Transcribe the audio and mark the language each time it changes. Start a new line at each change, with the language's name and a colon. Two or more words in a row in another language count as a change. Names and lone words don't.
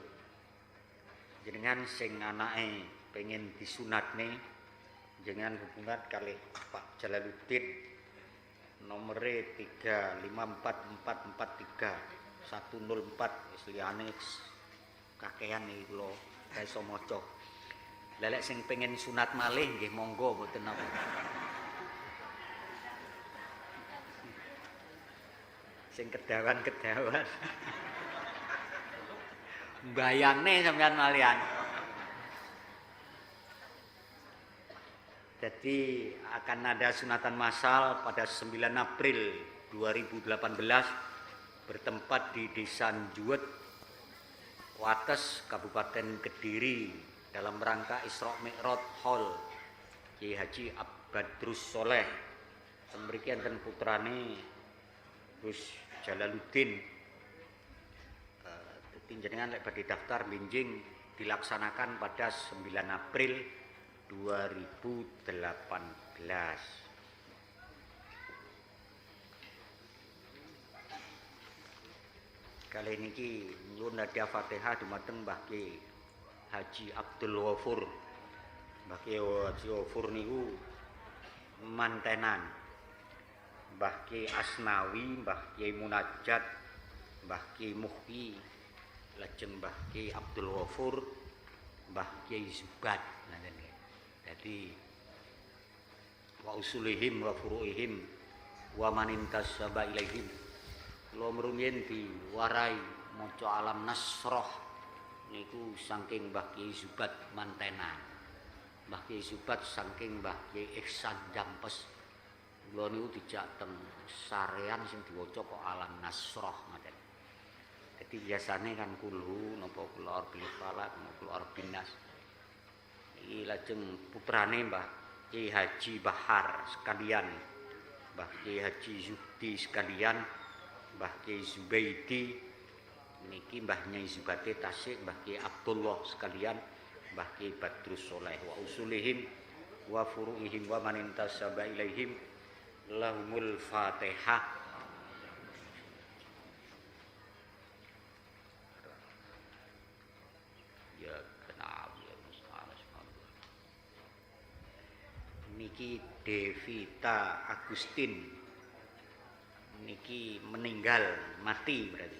Javanese: Jenengan sing anake pengen disunatne, jenengan hubungan kali Pak Jalaluddin, nomere 354443104, liyane kakean iki kula ga iso maca. Lelek sing pengen sunat malih nggih monggo mboten napa. Sing kedawan-kedawan. Bayangne sampean malian.
Indonesian: Jadi akan ada sunatan massal pada 9 April 2018 bertempat di Desa Juwet, Wates, Kabupaten Kediri dalam rangka Isra Mi'raj Hall Kiai Haji Badrus Soleh.
Javanese: Mriki enten putrane Gus Jalaluddin. Jenengan lek badhe daftar benjing
Indonesian: dilaksanakan pada 9 April 2018.
Javanese: Kali niki nyuwun hadiah Fatihah dumateng Mbah Ki Haji Abdul Ghafur. Mbah Ki Haji Ghafur niku mantenan Mbah Ki Asnawi, Mbah Ki Munajat, Mbah Ki Muhyi, lajeng Mbah Ki Abdul Ghafur, Mbah Ki Zubat.
Arabic: Jadi و أصولهم و فروعهم و من انتسب إليهم.
Javanese: Kula mrumiyin diwarai maca Alam Nasroh niku saking Mbah Ki Zubat mantenan. Mbah Ki Zubat saking Mbah Ki Ihsan Jampes. Kula niku dijak teng sarean sing diwaca kok Alam Nasroh ngoten. Jadi biasane kan kulhu napa kula
Arabic: رب الفلق
Javanese: napa kula
Arabic: رب الناس.
Javanese: Iki lajeng putrane Mbah Ki Haji Bahar sekalian, Mbah Ki Haji Zuhdi sekalian, Mbah Ki Zubaidi niki Mbah Nyai Zubate Tasik, Mbah Ki Abdullah sekalian, Mbah Ki Badrus Soleh
Arabic: و أصولهم و فروعهم و من انتسب إليهم لهم الفاتحة.
Javanese: Ya kenal ya niki Devita Agustin niki
Indonesian: meninggal, mati berarti.